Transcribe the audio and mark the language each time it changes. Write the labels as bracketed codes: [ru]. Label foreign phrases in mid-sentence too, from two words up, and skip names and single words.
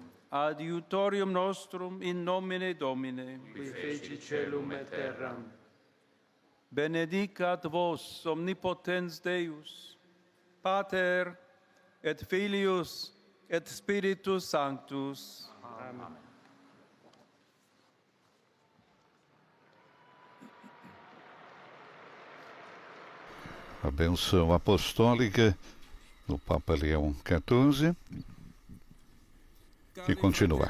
[la] adiutorium nostrum in nomine Domine. qui feci celum et terram. Benedicat vos omnipotens Deus, Pater et Filius et Spiritus Sanctus. Amen. [pt] A benção apostólica do Papa Leão XIV, que continua.